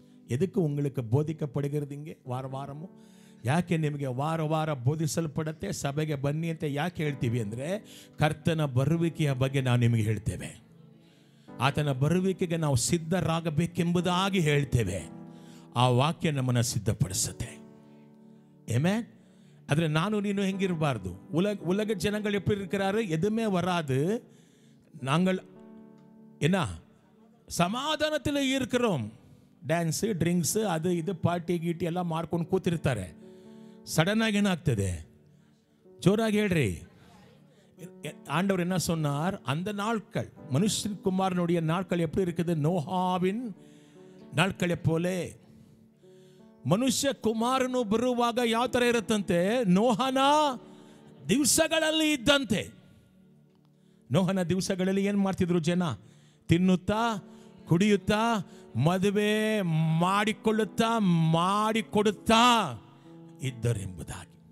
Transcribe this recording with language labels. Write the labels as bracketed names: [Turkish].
[Tamil] எதுக்கு உங்களுக்கு போதிக்கப்படுகிறது இங்கே [Kannada] ವಾರ ವಾರಮು? ಯಾಕೆ ನಿಮಗೆ ವಾರ ವಾರ ಬೋಧಿಸಲ್ಪಡುತ್ತೆ? ಸಭೆಗೆ ಬನ್ನಿ ಅಂತ ಯಾಕೆ ಹೇಳ್ತೀವಿ ಅಂದರೆ, ಕರ್ತನ ಬರುವಿಕೆಯ ಬಗ್ಗೆ ನಾವು ನಿಮಗೆ ಹೇಳ್ತೇವೆ. ಆತನ ಬರುವಿಕೆಗೆ ನಾವು ಸಿದ್ಧರಾಗಬೇಕೆಂಬುದಾಗಿ ಹೇಳ್ತೇವೆ. ಆ ವಾಕ್ಯ ನಮ್ಮನ್ನು ಸಿದ್ಧಪಡಿಸುತ್ತೆ. ಆಮೆನ್. ಆದರೆ ನಾನು ನೀನು ಹೆಂಗಿರಬಾರ್ದು? [Tamil] உலக ஜனங்கள் எப்படி இருக்கிறாரு? எதுவுமே வராது, நாங்கள் என்ன ಸಮಾಧಾನದಲ್ಲಿ இருக்கிறோம். [Kannada] ಡ್ಯಾನ್ಸ್, ಡ್ರಿಂಕ್ಸ್, ಅದು ಇದು ಪಾರ್ಟಿ ಗೀಟಿ ಎಲ್ಲ ಮಾಡ್ಕೊಂಡು ಕೂತಿರ್ತಾರೆ. ಸಡನ್ ಆಗಿ ಏನಾಗ್ತದೆ? ಜೋರಾಗಿ ಹೇಳ್ರಿ. [Tamil] ஆண்டவர் என்ன சொன்னார்? அந்த நாட்கள் மனுஷகுமாரனுடைய நாட்கள் எப்படி இருக்குது? நோஹாவின் நாட்களை போல. [Kannada] ಮನುಷ್ಯ ಕುಮಾರನು ಬರುವಾಗ ಯಾವ ಥರ ಇರುತ್ತಂತೆ? ನೋಹನ ದಿವಸಗಳಲ್ಲಿ ಇದ್ದಂತೆ. ನೋಹನ ದಿವಸಗಳಲ್ಲಿ ಏನು ಮಾಡ್ತಿದ್ರು ಜನ? ತಿನ್ನುತ್ತಾ, ಕುಡಿಯುತ್ತಾ, ಮದುವೆ ಮಾಡಿಕೊಳ್ಳುತ್ತಾ, ಮಾಡಿಕೊಡುತ್ತಾ ಇದ್ದರೆಂಬುದಾಗಿ.